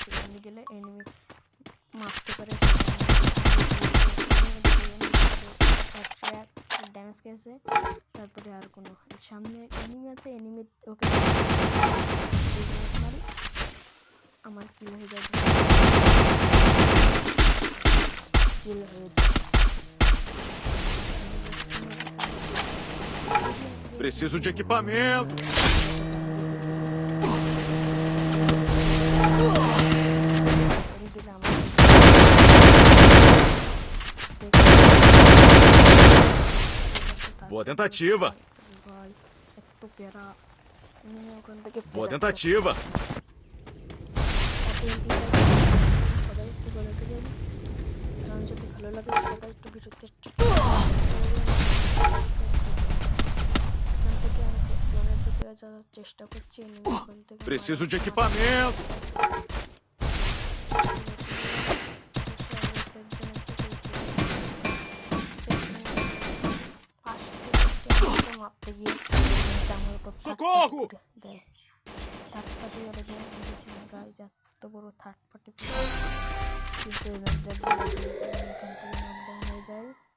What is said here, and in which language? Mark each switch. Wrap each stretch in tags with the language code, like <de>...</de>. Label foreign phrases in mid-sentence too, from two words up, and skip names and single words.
<bn>এমনি গেলে এনিমি মারতে পারে, ড্যামেজ খেয়েছে। তারপরে আর কোনো সামনে এনিমি আছে, এনিমি ওকে মারি, আমার কিল হয়ে যাবে, কিল হয়ে যাবে।</bn> <pt>Preciso de equipamento! Boa tentativa!</pt> <bn>ভাই এত প্যারা, এনিমি ওখান থেকে</bn> <pt>Boa tentativa!</pt> <bn>সবাই একটু বলে দেবেন, কারণ যদি ভালো লাগে সবাই একটু ভিডিওতে এখান থেকে আমি জোনের ভিতরে যাওয়ার চেষ্টা করছি। এনিমি ওখান থেকে</bn> <pt>Preciso de equipamento!</pt> <bn>মারতে গিয়ে আমার উপর</bn> <pt>Socorro!</pt> <bn>দেয়।</bn> <en>third party</en> <bn>ওরা যে দিয়েছে গাইজ, এত বড়</bn> <en>third party</en> <bn>কিন্তু এখান থেকে নকডাউন হয়ে যায়।</bn>